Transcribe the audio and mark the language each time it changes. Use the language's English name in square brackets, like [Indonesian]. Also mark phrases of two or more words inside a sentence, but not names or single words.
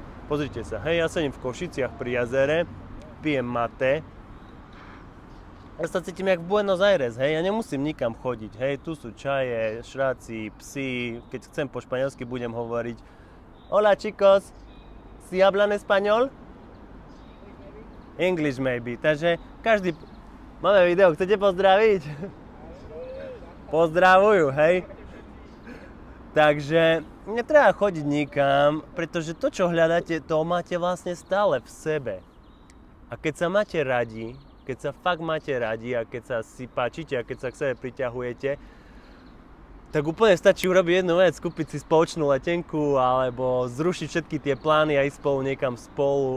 [Slovak] Pozrite sa, hej, ja sedím v Košiciach pri jazere, pijem mate, ja sa cítim jak v Buenos Aires, hej, ja nemusím nikam chodiť, hej, tu sú čaje, šráci, psi, keď chcem po španielsky budem hovoriť [Spanish] Hola chicos, si hablan español? [English] English maybe, [Slovak] takže každý, máme video, chcete pozdraviť? Pozdravujú, hej. Takže netreba chodiť nikam, pretože to, čo hľadáte, to máte vlastne stále v sebe. A keď sa máte radi, keď sa fakt máte radi a keď sa si páčite a keď sa k sebe priťahujete, tak úplne stačí urobiť jednu vec, kúpiť si spoločnú letenku alebo zrušiť všetky tie plány a ísť spolu niekam spolu.